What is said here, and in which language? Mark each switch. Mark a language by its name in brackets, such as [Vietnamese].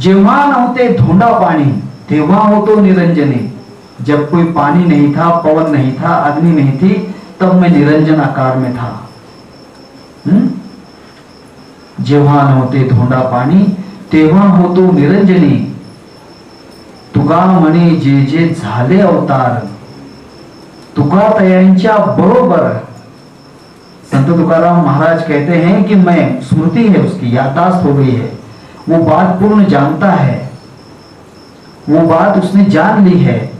[Marathi] जेव्हा नव्हते धोंडा पाणी, तेव्हा होतो निरंजने। [Hindi] जब कोई पानी नहीं था, पवन नहीं था, अग्नि नहीं थी, तब मैं निरंजन आकार में था। [Marathi] जेव्हा नव्हते धोंडा पाणी, तेव्हा होतो निरंजनी। तुका म्हणे जे जे झाले अवतार, तुकातयांच्या बरोबर। [Hindi] संत तुकाराम महाराज कहते हैं कि मैं, स्मृति है उसकी, याददाश्त हो गई है, वो बात पूर्ण जानता है, वो बात उसने जान ली है।